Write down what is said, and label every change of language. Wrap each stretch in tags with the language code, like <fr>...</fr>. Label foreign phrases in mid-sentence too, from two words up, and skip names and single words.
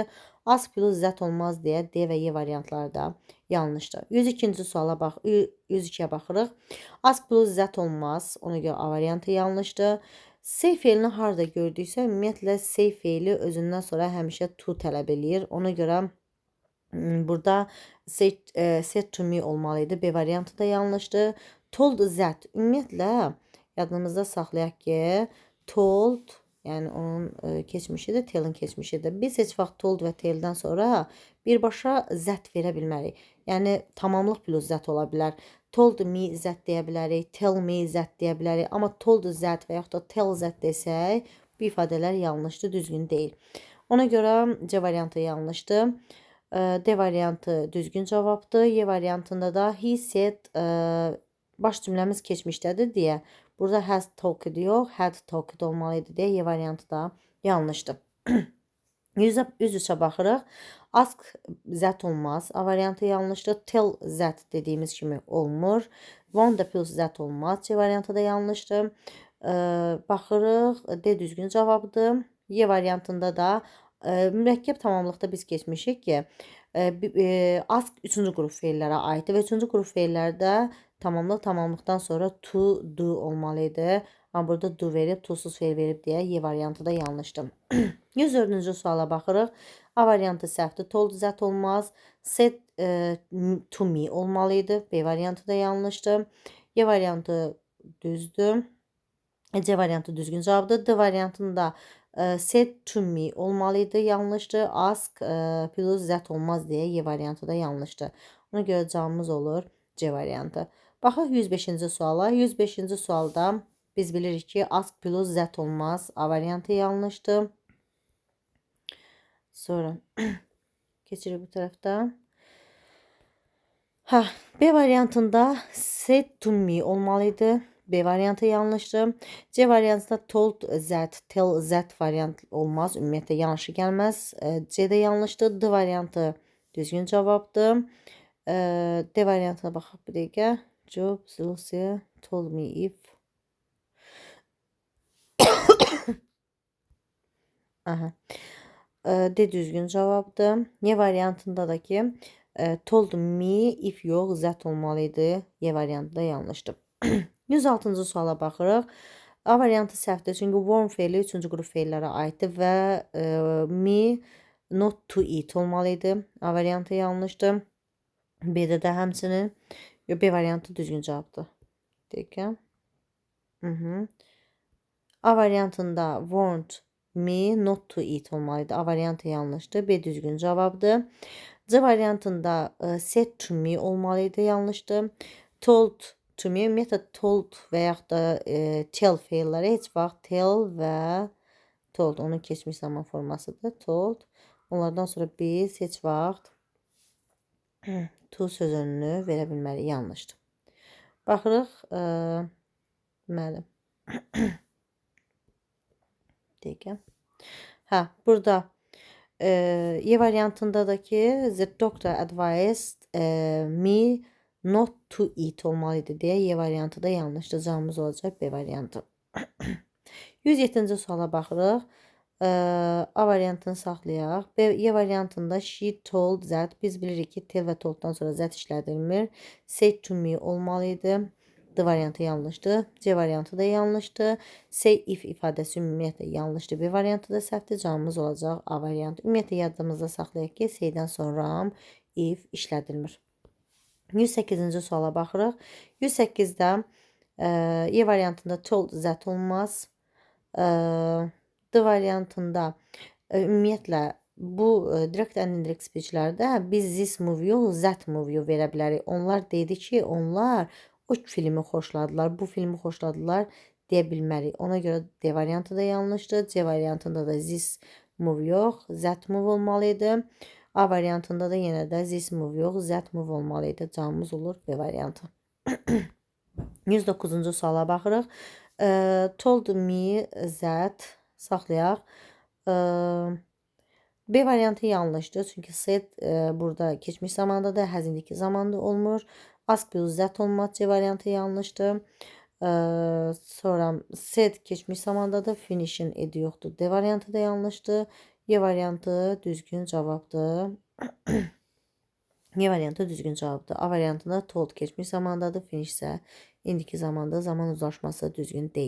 <en>Ask plus</en> <az>zət olmaz deyə D və Y variantları da yanlışdır. 102-ci suala 102-yə baxırıq.</az> <en>Ask plus</en> <az>zət olmaz. Ona görə A variantı yanlışdır. Say feilini harda gördüksə, ümumiyyətlə say feili özündən sonra həmişə to tələb eləyir. Ona görə burada</az> <en>said to me</en> <az>olmalı idi. B variantı da yanlışdır.</az> <en>Told that.</en> <az>Ümumiyyətlə yadımızda saxlayaq ki, told, yəni onun keçmişidir, tell'in keçmişidir. Biz heç vaxt told və tell'dən sonra birbaşa zət verə bilmərik. Yəni tamamlıq plus zət ola bilər.</az> <en>Told me</en> <az>zət deyə bilərik,</az> <en>tell me</en> <az>zət deyə bilərik. Amma told zət və yaxud da tell zət desək, bu ifadələr yanlışdır, düzgün deyil. Ona görə C variantı yanlışdır. D variantı düzgün cavabdır. Y variantında da</az> <en>he said</en> <az>baş cümləmiz keçmişdədir deyə burada</az> <en>has talked</en> <az>yox,</az> <en>had talked</en> <az>olmalıydı deyə Y variantı da yanlışdır. 103-ə baxırıq. Ask zət olmaz. A variantı yanlışdır. Tell zət dediyimiz kimi olmur. Want da plus zət olmaz. C variantı da yanlışdır. Baxırıq. D düzgün cavabdır. Y variantında da mürəkkəb tamamlıqda biz keçmişik ki, ask 3-cü qrup feillərə aiddir və 3-cü qrup feillərdə tamamlıqdan sonra</az> <en>to, do</en> <az>olmalı idi. Amma burada do verib, to-suz feil verib deyə Y variantı da yanlışdır. 104-cü suala baxırıq. A variantı səhvdir. Told zət olmaz.</az> <en>Said to me</en> <az>olmalı idi. B variantı da yanlışdır. Y variantı düzdür. C variantı düzgün cavabdır. D variantında</az> <en>said to me</en> <az>olmalı idi. Yanlışdır.</az> <en>Ask plus</en> <az>zət olmaz deyə Y variantı da yanlışdır. Ona görə cavabımız olur C variantı. Baxaq 105-ci suala. 105-ci sualda biz bilirik ki,</az> <en>ask plus</en> <az>zət olmaz. A variantı yanlışdır. Sonra keçirik bu tərəfdə. B variantında</az> <en>said to me</en> <az>olmalıydı. B variantı yanlışdır. C variantında</az> <en>told that, tell that</en> <az>variant olmaz. Ümumiyyətlə yanlışı gəlməz. C də yanlışdır. D variantı düzgün cavabdır. D variantına baxaq bir dəqiqə.</az> <en>Job, Lucy told me if.</en> <az>D düzgün cavabdır. Y variantında da ki</az> <en>told me if</en> <az>yox zət olmalıydı. Y variantı da yanlışdır. 106-cı suala baxırıq. A variantı səhvdir, çünki warm feili 3-cü qrup feillərə aiddir və</az> <en>me not to eat</en> <az>olmalıydı. A variantı yanlışdır. B-də də həmçinin. B variantı düzgün cavabdır. Dəqiqə. A variantında</az> <en>want me not to eat</en> <az>olmalıydı. A variantı yanlışdır. B düzgün cavabdır. C variantında</az> <en>said to me</en> <az>olmalıydı. Yanlışdır.</az> <en>Told to me,</en> <az>ümumiyyətlə told və yaxud da tell feilləri heç vaxt tell və told onun keçmiş zaman formasıdır. Told. Onlardan sonra biz heç vaxt to sözünü verə bilmərik. Yanlışdır. Baxırıq, deməli, dəqiqə. Hə, burada Y variantında da ki,</az> <en>the doctor advised me not to eat</en> <az>olmalıydı deyə Y variantı da yanlışdır. Cavabımız olacaq B variantı. 107-ci suala baxırıq. A variantını saxlayaq. Y variantında</az> <en>she told that</en> <az>biz bilirik ki, tell və tolddan sonra that işlədilmir.</az> <en>Said to me</en> <az>olmalıydı. D variantı yanlışdır. C variantı da yanlışdır.</az> <en>Say if</en> <az>ifadəsi ümumiyyətlə yanlışdır. B variantı da səhvdir. Cavabımız olacaq A variantı. Ümumiyyətlə yadımızda saxlayaq ki, saydən sonra if işlədilmir. 108-ci suala baxırıq. 108-də Y variantında</az> <en>told that</en> <az>olmaz. D variantında ümumiyyətlə bu</az> <en>direct and indirect speechlərdə</en> <az>biz</az> <en>this movie</en> <az>yox,</az> <en>that movie</en> <az>verə bilərik. Onlar dedi ki, onlar o filmi xoşladılar, bu filmi xoşladılar deyə bilmərik. Ona görə D variantı da yanlışdır. C variantında da</az> <en>this movie</en> <az>yox,</az> <en>that movie</en> <az>olmalıydı. A variantında da yenə də</az> <en>this movie</en> <az>yox,</az> <en>that movie</en> <az>olmalıydı. Cavabımız olur B variantı. 109-cu suala baxırıq.</az> <en>Told me that</en> <az>saxlayaq. B variantı yanlışdır. Çünki said burada keçmiş zamandadır, has indiki zamanda olmur.</az> <en>Ask will that</en> <az>olmaz. C variantı yanlışdır. Sonra said keçmiş zamandadır, finish'in edi yoxdur. D variantı da yanlışdır. Y variantı düzgün cavabdır. Y variantı düzgün cavabdır. A variantında told keçmiş zamandadır, finish isə indiki zamanda, zaman uzlaşması düzgün deyil.</az>